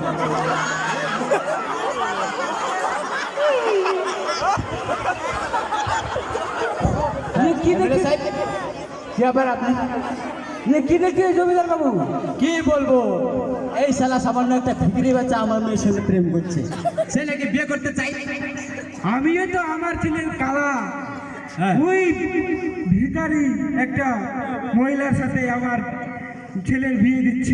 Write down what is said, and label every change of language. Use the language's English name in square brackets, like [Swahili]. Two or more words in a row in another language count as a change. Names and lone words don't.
[Bangla] এ কি দেখি? কি আবার আপনি এ কি দেখি জমিদার বাবু? কি বলবো, এই শালা সামান্য একটা ভিখারি বাচ্চা আমার মেয়ের সঙ্গে প্রেম করছে, সে নাকি বিয়ে করতে চাই। আমিও তো আমার ছেলের কালা ওই ভিখারি একটা মহিলার সাথে আমার ছেলের বিয়ে দিচ্ছি।